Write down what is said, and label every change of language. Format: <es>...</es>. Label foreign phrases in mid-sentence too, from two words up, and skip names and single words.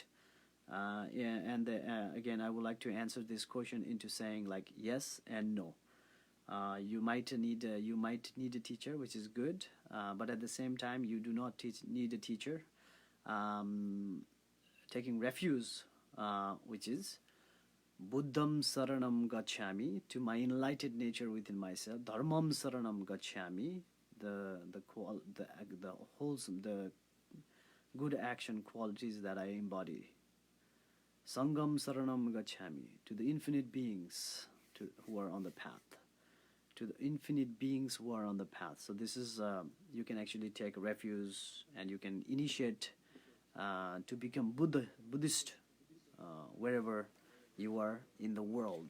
<en>Yeah, and again, I would like to answer this question into saying like yes and no. You might need a teacher, which is good, but at the same time, you do not need a teacher. Taking refuge, which is</en> <pi>Buddham saranam gacchami,</pi> <en>to my enlightened nature within myself.</en> <pi>Dharmam saranam gacchami,</pi> <en>the wholesome, the good action qualities that I embody.</en> <pi>Sangam saranam gacchami,</pi> <en>to the infinite beings who are on the path. To the infinite beings who are on the path. So this is, you can actually take refuge and you can initiate to become Buddhist wherever you are in the world.</en>